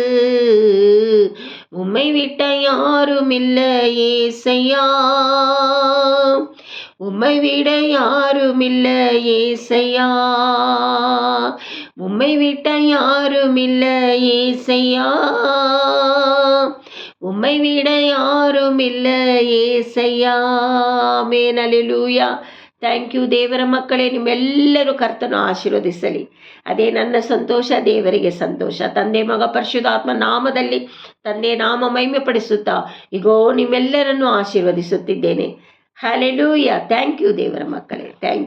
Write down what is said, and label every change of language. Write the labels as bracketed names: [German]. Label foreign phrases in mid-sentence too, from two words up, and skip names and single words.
[Tamil] உம்மை விட்ட யாருமில்ல ஏசையா, உம்மை விட யாருமில்ல ஏசையா, உம்மை விட்ட யாருமில்ல ஏசையா, உம்மை விட யாருமில்ல ஏசையா. [Kannada] ಆಮೆನ್. ಹಲ್ಲೆಲೂಯಾ. [English] thank you [Kannada] ದೇವರ ಮಕ್ಕಳೇ. ನಿಮ್ಮೆಲ್ಲರೂ ಕರ್ತನು ಆಶೀರ್ವದಿಸಲಿ. ಅದೇ ನನ್ನ ಸಂತೋಷ, ದೇವರಿಗೆ ಸಂತೋಷ. ತಂದೆ ಮಗ ಪರಿಶುದ್ಧಾತ್ಮ ನಾಮದಲ್ಲಿ ತಂದೆ ನಾಮ ಮಹಿಮೆ ಪಡಿಸುತ್ತಾ ಇಗೋ ನಿಮ್ಮೆಲ್ಲರನ್ನು ಆಶೀರ್ವದಿಸುತ್ತಿದ್ದೇನೆ. ಹಲ್ಲೆಲೂಯಾ. [English] thank you [Kannada] ದೇವರ ಮಕ್ಕಳೇ. [English] thank you.